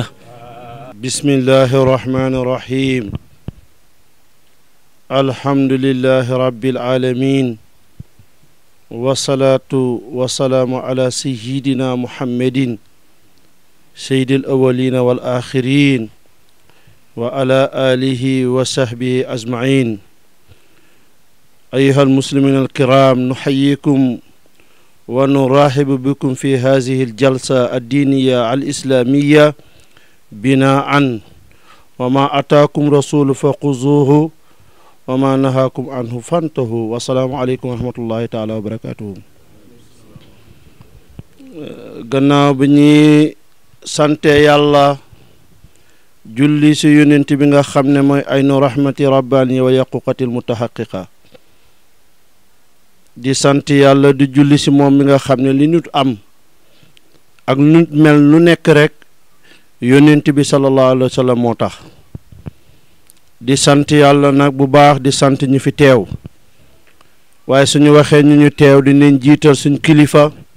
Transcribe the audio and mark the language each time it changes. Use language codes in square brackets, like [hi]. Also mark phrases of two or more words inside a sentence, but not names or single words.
[ar] بسم الله الرحمن الرحيم الحمد لله رب العالمين والصلاة والسلام على سيدنا محمد سيد الأولين والآخرين وعلى آله وصحبه أجمعين أيها المسلمين الكرام نحييكم ونرحب بكم في هذه الجلسة الدينية الإسلامية بناء وما أتاكم رسول فخذوه وما نهاكم عنه فانتهوا والسلام عليكم ورحمة الله تعالى وبركاته [wo] gannaaw bi ñuy sante yàlla julli si yonent bi nga xam ne mooy [ar] عين الرحمة الربانية والياقوتة المتحققة [wo] di sant yàlla di julli si moom mi nga xam ne li nit am ak nit mel lu nekk rek yonent bi [ar] صلى الله عليه وسلم [wo] moo tax di sant yàlla nag bu baax di sant ñu fi teew waaye suñu waxee ñu teew dinañ jiital suñ kilifa